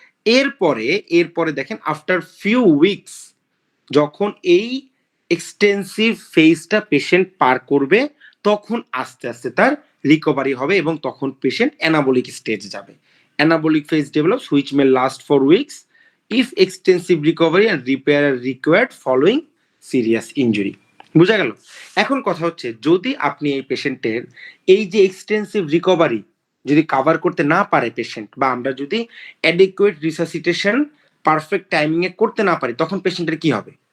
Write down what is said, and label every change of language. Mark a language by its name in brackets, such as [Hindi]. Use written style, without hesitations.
[Bangla] এরপরে দেখেন [English] after few weeks, [Bangla] যখন এই এক্সটেন্সিভ ফেজটা পেশেন্ট পার করবে, তখন আস্তে আস্তে তার রিকভারি হবে এবং তখন পেশেন্ট অ্যানাবলিক স্টেজ যাবে। [English] Anabolic phase develops which may last for weeks, if extensive recovery and repair are required following serious injury. [Bangla] বুঝা গেল? এখন কথা হচ্ছে যদি আপনি এই পেশেন্টের এই যে এক্সটেন্সিভ রিকভারি যদি কভার করতে না পারে পেশেন্ট, বা আমরা যদি অ্যাডিকুয়েট রিসাসিটেশন পারফেক্ট টাইমিং এ করতে না পারি, তখন পেশেন্টের কি হবে?